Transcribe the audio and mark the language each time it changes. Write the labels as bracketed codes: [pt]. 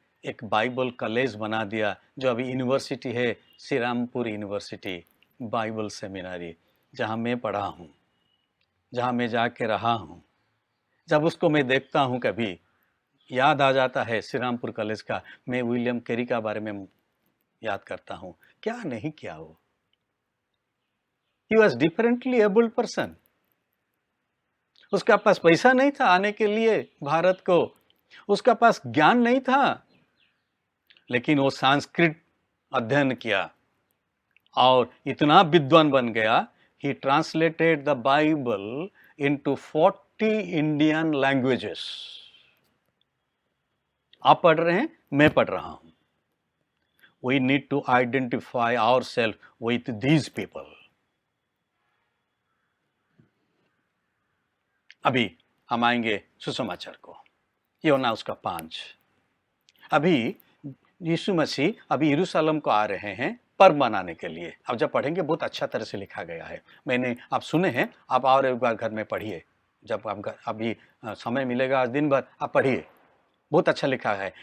[hi] एक Bible college बना दिया, जो अभी यूनिवर्सिटी है, Shri Rampur university Bible seminary, जहाँ मैं पढ़ा हूँ, जहाँ मैं जाके रहा हूँ। जब उसको मैं देखता हूँ, कभी याद आ जाता है श्री रामपुर कॉलेज का। मैं विलियम कैरी का बारे में याद करता हूँ, क्या नहीं किया वो। [en] He was differently abled person. [hi] उसका पास पैसा नहीं था आने के लिए भारत को, उसका पास ज्ञान नहीं था, लेकिन वो संस्कृत अध्ययन किया और इतना विद्वान बन गया। [en] He translated the Bible into 40 Indian languages. [hi] आप पढ़ रहे हैं, मैं पढ़ रहा हूं। [en] We need to identify ourselves with these people. [hi] अभी हम आएंगे सुसमाचार को, योना उसका 5। अभी यीशु मसीह अभी यरूशलेम को आ रहे हैं पर्व मनाने के लिए। अब जब पढ़ेंगे बहुत अच्छा तरह से लिखा गया है, मैंने आप सुने हैं, आप और एक बार घर में पढ़िए, जब आप अभी समय मिलेगा आज दिन भर आप पढ़िए, बहुत अच्छा लिखा है।